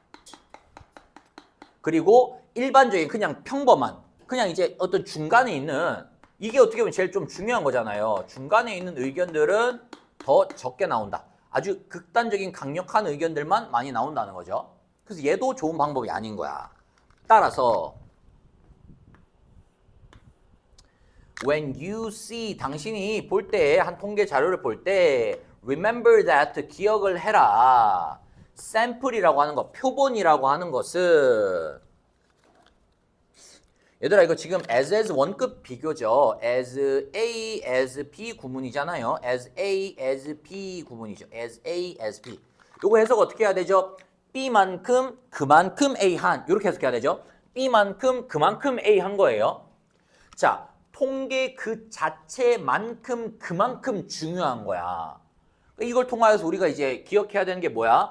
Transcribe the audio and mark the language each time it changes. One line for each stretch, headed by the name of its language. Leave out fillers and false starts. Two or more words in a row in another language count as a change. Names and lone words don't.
Korean: 그리고 일반적인 그냥 평범한 그냥 이제 어떤 중간에 있는 이게 어떻게 보면 제일 좀 중요한 거잖아요. 중간에 있는 의견들은 더 적게 나온다. 아주 극단적인 강력한 의견들만 많이 나온다는 거죠. 그래서 얘도 좋은 방법이 아닌 거야. 따라서
English: when you see
Korean: 당신이 볼 때 한 통계 자료를 볼 때
English: remember that
Korean: 기억을 해라. 샘플이라고 하는 거, 표본이라고 하는 것은 얘들아 이거 지금 as 원급 비교죠.
English: as A, as B
Korean: 구문이잖아요.
English: as A, as B
Korean: 구문이죠.
English: as A, as B.
Korean: 요거 해석 어떻게 해야 되죠? B만큼 그만큼 A 한 이렇게 해석해야 되죠. B만큼 그만큼 A 한 거예요. 자, 통계 그 자체만큼 그만큼 중요한 거야. 이걸 통하여서 우리가 이제 기억해야 되는 게 뭐야?